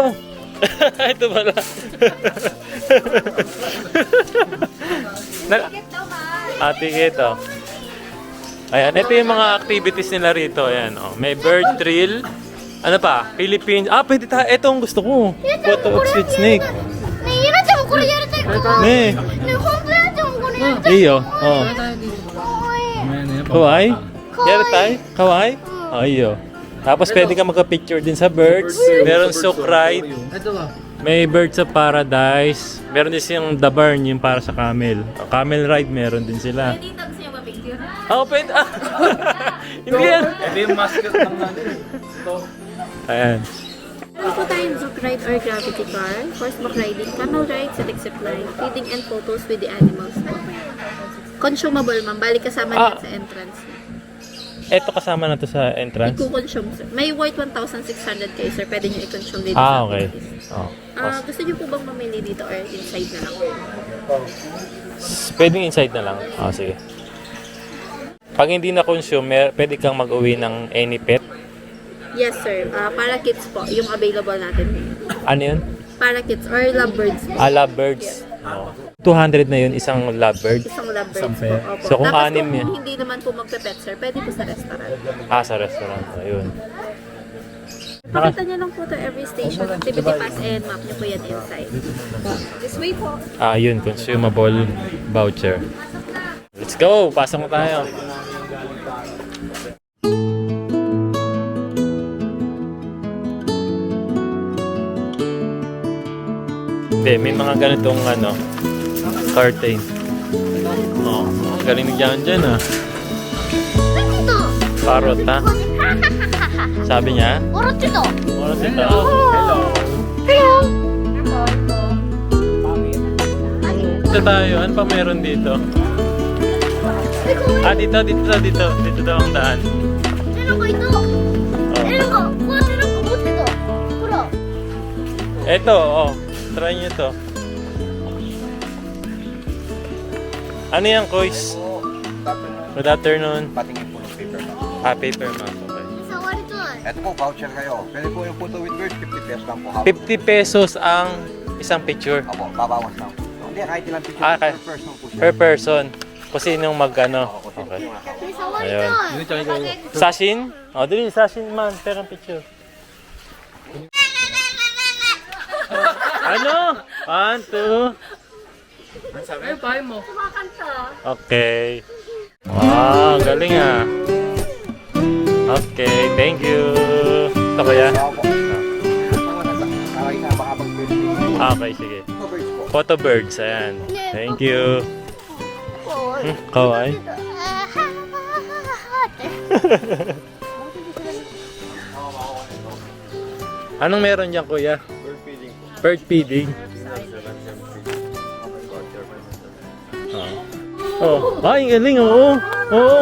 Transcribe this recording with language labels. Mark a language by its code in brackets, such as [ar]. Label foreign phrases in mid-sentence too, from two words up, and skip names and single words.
[tl] Ito pala. Ticket, oh. Ayan, ito yung mga activities nila rito. Ayan, oh. May bird drill. Ano pa? Philippines. Pwede tayo. Ito ang gusto ko. [en] Photo of sweet snake. [ja] ねえ、ゆなちゃんもこれやりたいかな。ね Ne. え、本当やなちゃんもこれやりたい。 [tl] Iyo. Oh. [ja] かわいい。 [tl] Kawaii? Yari tayo? Kawaii? Oh, iyo. Tapos pwede ka magka-picture din sa birds. Meron [en] souk ride. [tl] May [en] birds of paradise. [tl] Meron din siyang [en] the barn, [tl] yung para sa camel. [en] Camel ride [tl] meron din sila. Dito gusto niyo ba-picture? Pwede. Hindi yan. Ito yung mascot ng natin. Ayan. Meron po tayong [en] zouk ride or gravity car, horseback riding, camel ride, static zipline, feeding and photos with the animals [tl] po. [en] Consumable, ma'am. [tl] Balik kasama yan sa entrance. Eto kasama na to sa entrance? Iko-consume, sir. May worth 1,600 kayo, sir. Pwede nyo i-consume dito [en] Okay. [tl] sa Oh. gusto nyo po bang mamili dito or inside na lang? Pwedeng inside na lang. Sige. Pag hindi na consume, pwede kang mag-uwi ng [en] any pet. Yes, sir. [tl] Para kids po, yung available natin. Ano yun? Para kids or lovebirds po. Lovebirds. 200 na yun, isang lovebird. Isang lovebirds po. Opo. So, kung Tapos anim kung yan. hindi naman po magpe-pet, sir, pwede po sa restaurant. Sa restaurant. Ayun. Pakita niyo lang po to [en] every station, activity pass and map [tl] niyo po yan inside. [en] This way po. Yun. Consumable voucher. Let's go! [tl] Pasok na tayo. Hindi, may mga ganitong curtain. Galing ni Jan dyan Parrot ha? Sabi niya? [ja] 笑ってた。 [tl] Parrot ito. Dito tayo. Ano pa meron dito? Dito daw ang daan. [ja] なんかいた。なんかこうやってなんか持ってた。ほら。 [tl] Eto, try nyo to. Ano yan, Kois? [en] Good afternoon. [tl] Patingin po ng paper map. [en] Paper map. Okay. [ja] 触りたい。 [tl] Ito po, voucher kayo. Pwede po yung [en] photo with birds, [tl] 50 pesos lang po. 50 pesos ang isang picture. Opo, babawas lang. Hindi, kahit ilang picture [en] Okay. per person [tl] po siya. [en] Per person. [tl] Kung sinong mag-ano. [en] Okay. [ja] ね触り [tl] Ayun. [ja] たい。 [ceb] Sashin? Dili, Sashin man. Pero ang picture. Ano? [en] 1, 2. Okay. Wow, galing Okay, thank you. [tl] Ito kaya? Opo. Kaya nga, baka mag-birds. Okay, sige. Birds po. [en] Photo birds, ayan. Thank you. [ja] こう。 Kawaii. [tl] Anong meron dyan, kuya? [en] Bird feeding. [tl] Ay, galing, oo. Oo.